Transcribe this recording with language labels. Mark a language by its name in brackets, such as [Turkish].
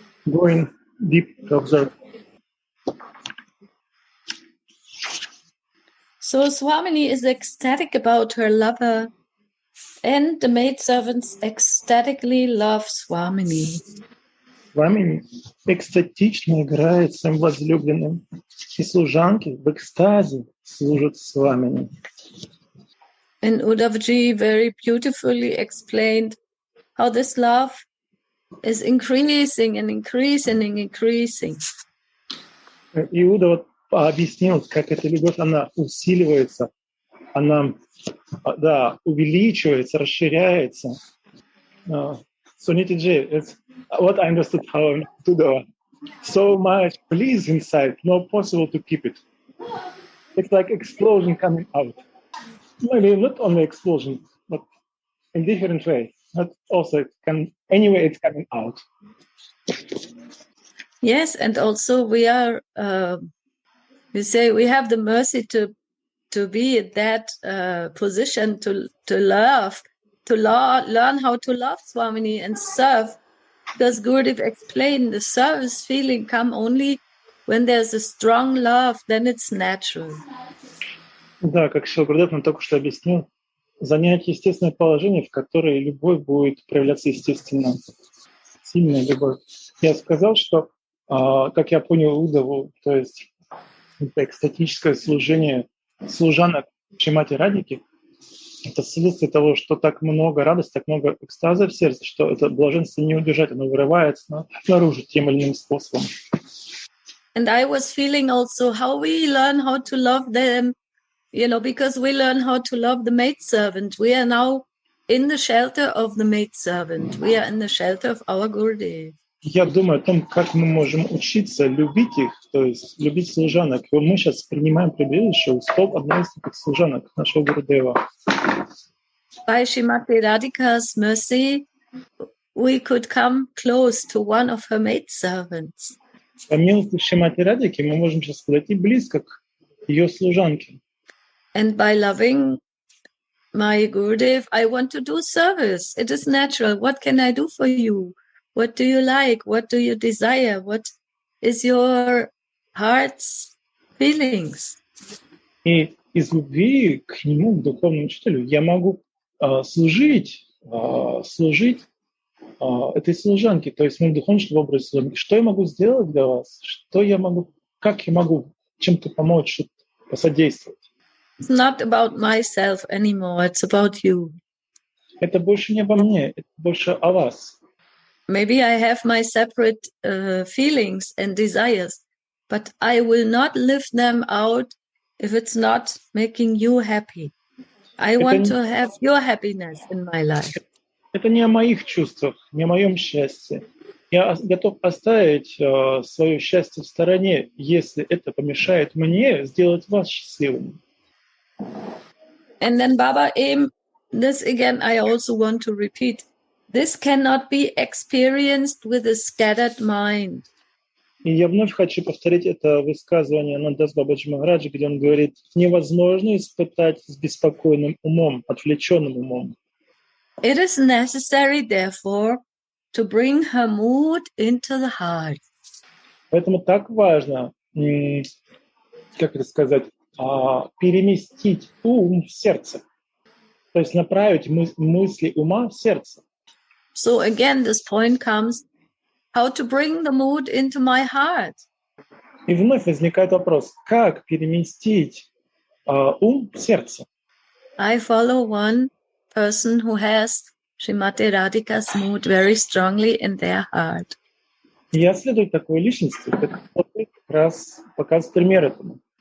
[English] Going deep to observe. So Swamini is ecstatic about her lover, and the maidservants ecstatically love Swamini. [Russian] Свамини экстатично играет своим возлюбленным, и служанки в экстазе служат Свамини. [English] And Uddhavji very beautifully explained how this love is increasing and increasing and increasing. [Russian] Иуда вот объяснил, как эта любовь, она усиливается, она, да, увеличивается, расширяется. [English] So Nitiji, it's what I understood how to do. So much bliss inside, not possible to keep it. It's like explosion coming out. Maybe not only explosion, but in different way. not also anyway it's coming out. Yes, and also we are, we say we have the mercy to be in that position to learn how to love Swamini and serve. Because Gurudev explained the service feeling come only when there's a strong love, then it's natural. [Russian] Да, как Шрила Гурудев нам только что объяснил, занять естественное положение, в которое любовь будет проявляться естественно. Сильная любовь. Я сказал, что, как я понял Удову, то есть это экстатическое служение служанок Шримати Радхики, это следствие того, что так много радости, так много экстаза в сердце, что это блаженство не удержать, оно вырывается наружу тем или иным способом. [English] And I was feeling also how we learn how to love them, because we learn how to love the maidservant. We are now in the shelter of the maidservant. We are in the shelter of our Gurudev. [Russian] Я думаю о том, как мы можем учиться любить их, то есть любить служанок. И мы сейчас принимаем прибежище у стоп одной из таких служанок, нашего Гурудева. [English] By Srimati Radhika's mercy, we could come close to one of her maidservants. [Russian] По милости Шримати Радхики мы можем сейчас подойти близко к ее служанке. [English] And by loving my Gurudev, I want to do service. It is natural. What can I do for you? What do you like? What do you desire? What is your heart's feelings? [Russian] И из любви к нему, к духовному учителю, я могу служить этой служанке, то есть моему духовному в образе служанки. Что я могу сделать для вас? Как я могу чем-то помочь, посодействовать? [English] It's not about myself anymore. It's about you. [Russian] Это больше не обо мне, это больше о вас. [English] Maybe I have my separate feelings and desires, but I will not live them out if it's not making you happy. I want to have your happiness in my life. [Russian] Это не о моих чувствах, не о моем счастье. Я готов оставить свое счастье в стороне, если это помешает мне сделать вас счастливым. [English] And then Baba this again I also want to repeat. This cannot be experienced with a scattered mind. [Russian] И я вновь хочу повторить это высказывание Нандас Бабаджи Махараджи, где он говорит, невозможно испытать с беспокойным умом, отвлеченным умом. [English] It is necessary, therefore, to bring her mood into the heart. [Russian] Поэтому так важно, переместить ум в сердце, то есть направить мысли ума в сердце. [English] So again, this point comes, how to bring the mood into my heart. [Russian] И вновь возникает вопрос, как переместить ум в сердце? [English] I follow one person who has Srimati Radhika's mood very strongly in their heart. [Russian] Я следую такой личности, который как раз показывает пример этому.